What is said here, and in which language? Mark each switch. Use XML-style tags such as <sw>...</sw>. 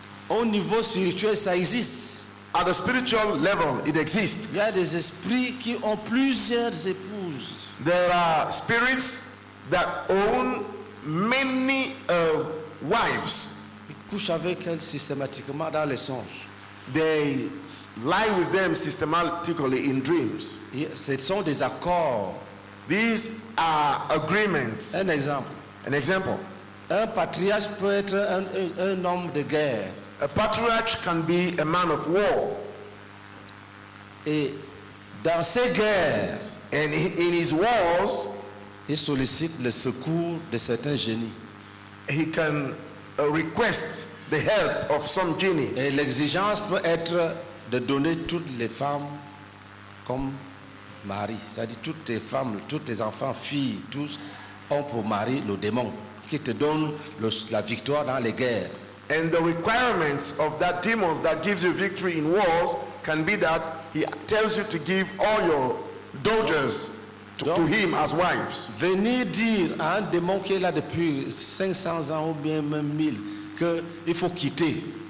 <fr>Au niveau spirituel, ça existe.</fr> <en>At the spiritual level, it exists.</en> <fr>Il y a des esprits qui ont plusieurs épouses.</fr> <en>There are spirits that own many wives.</en> <fr>couchent avec elles systématiquement dans les songes.</fr> <en>They lie with them systematically in dreams.</en> <fr>Et ce sont des accords.</fr> <en>These are agreements.</en> <fr>Un exemple.</fr> <en>An example.</en> <fr>Un patriarche peut être un homme de guerre.</fr> <en>A patriarch can be a man of war.</en> <fr>Et dans ces guerres,</fr> <en>And in his wars,</en> <fr>il sollicite le secours de certains génies.</fr> <en>he can request the help of some</en> <fr>Et</fr> <en>genies.</en> <fr>l'exigence peut être de donner toutes les femmes comme mari. C'est-à-dire toutes les femmes, tous tes enfants, filles, tous ont pour mari le démon qui te donne la victoire dans les guerres.</fr> <en>And the requirements of that demons that gives you victory in wars can be that he tells you to give all your daughters to him as wives.</en> <fr>Venir dire à un démon qui est là depuis 500 ans ou bien même 1000 qu'il faut quitter.</fr>